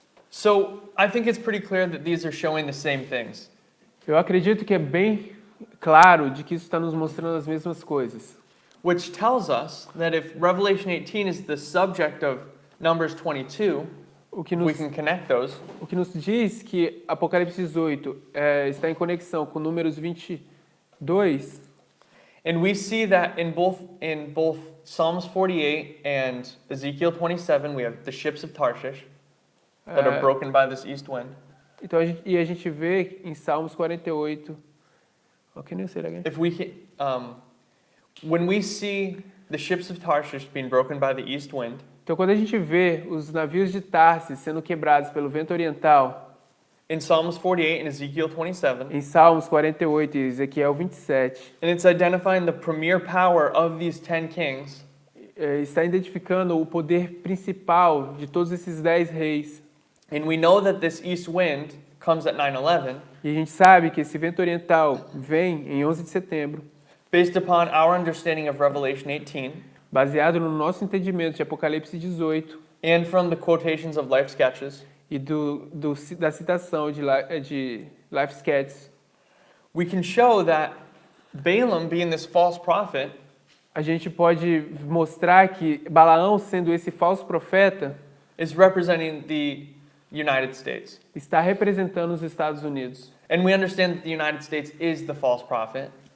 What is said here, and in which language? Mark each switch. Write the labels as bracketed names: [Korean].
[English] So I think it's pretty clear that these are showing the same things. [Portuguese] Eu acredito que é bem claro de que isso está nos mostrando as mesmas coisas. [English] Which tells us that if Revelation 18 is the subject of Numbers 22, [Portuguese] O que [English] we can connect those. [Portuguese] O que nos diz que Apocalipse 18 está em conexão com Números 22, [English] And we see that in both Psalms 48 and Ezekiel 27, we have the ships of Tarshish that are broken by this east wind. [Portuguese] então a gente vê em Salmos 48. [English] Can you say that again? If we when we see the ships of Tarshish being broken by the east wind, [Portuguese] Então quando a gente vê os navios de Tarsis sendo quebrados pelo vento oriental, [English] in Psalms 48 and Ezekiel 27, [Portuguese] em Salmos 48 e Ezequiel 27, [English] and it's identifying the premier power of these 10 kings, [Portuguese] está identificando o poder principal de todos esses 10 reis. [English] And we know that this east wind comes at 9/11 [Portuguese] E a gente sabe que esse vento oriental vem em 11 de setembro, [English] based upon our understanding of Revelation 18 [Portuguese] baseado no nosso entendimento de Apocalipse 18 [English] and from the quotations of life sketches. [Portuguese] e da citação de Life Sketches. [English] We can show that Balaam, being this false prophet, [Portuguese] A gente pode mostrar que Balaão, sendo esse falso profeta, [English] is representing the United States. [Portuguese] está representando os Estados Unidos. [English] And we understand that the United States is the false prophet